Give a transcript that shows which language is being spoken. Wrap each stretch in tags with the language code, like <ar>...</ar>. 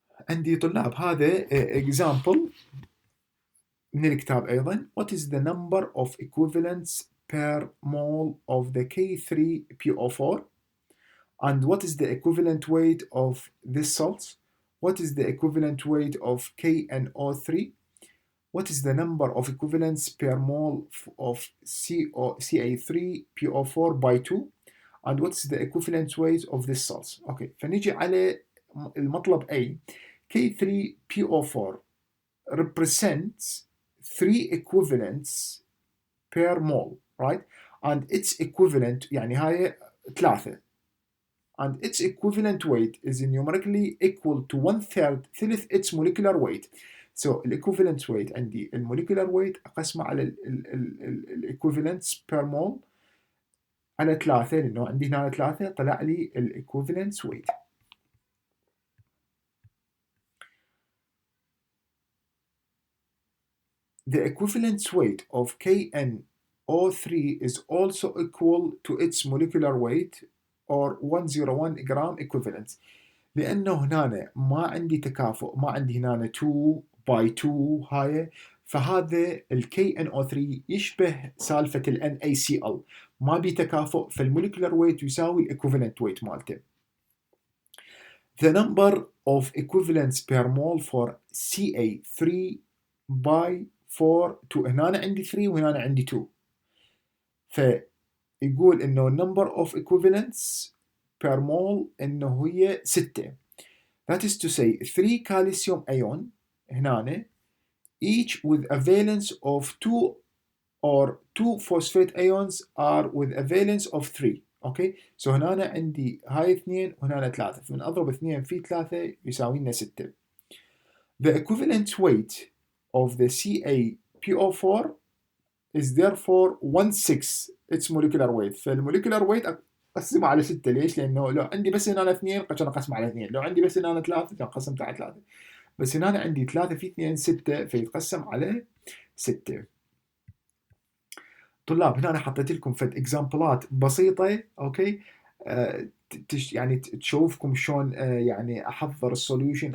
<ar>عندي طلاب هذا example من الكتاب أيضا.</ar> <en>What is the number of equivalents per mole of the K3PO4 and what is the equivalent weight of this salt? What is the equivalent weight of KNO3? What is the number of equivalents per mole of Ca3PO4 by 2 and what is the equivalent weight of this salt?</en> <ar>Okay, فنيجي على المطلب A.</ar> <en>K3PO4 represents 3 equivalents per mole, right? And its equivalent</en> <ar>يعني هاي 3</ar> <en>and its equivalent weight is numerically equal to 1/3 ثلث its molecular weight. So equivalent weight عندي molecular weight</en> <ar>أقسمه على</ar> <en>equivalents per mole</en> <ar>على 3 لأنه عندي هنا 3 طلع لي</ar> <en>equivalent weight. The equivalent weight of KNO3 is also equal to its molecular weight or 101 gram equivalent.</en> <ar>لأنه هنا ما عندي تكافؤ، ما عندي هنا 2 by 2 هاي، فهذا ال KNO3 يشبه سالفة ال NaCl، ما بي تكافؤ، فالمولكيولر ويت يساوي الايكوفالنت ويت مالته.</ar> <en>The number of equivalents per mole for Ca3 by 4 2.</en> <ar>هنا عندي 3 وهنا عندي 2، فيقول انه</ar> <en>number of equivalents per mole</en> <ar>إنه هي 6.</ar> <en>That is to say 3 calcium ion هنا each with a valence of 2 or 2 phosphate ions are with a valence of 3.</en> <ar>اوكي سو هنا عندي هاي 2 وهنا 3 فمن اضرب 2 في 3 يساوي لنا 6.</ar> <en>The equivalent weight of the CaPO4 is therefore 1/6 its molecular weight.</en> <ar>فالموليكولار ويت اقسمه على 6. ليش؟ لانه لو عندي بس هنا 2 عشان اقسمه على 2، لو عندي بس هنا 3 عشان قسمته على 3، بس هنا عندي 3 في 2 6 فيتقسم على 6. طلاب هنا أنا حطيت لكم فد اكزامبلات بسيطة اوكي يعني تشوفكم شلون يعني احضر السوليوشن.</ar>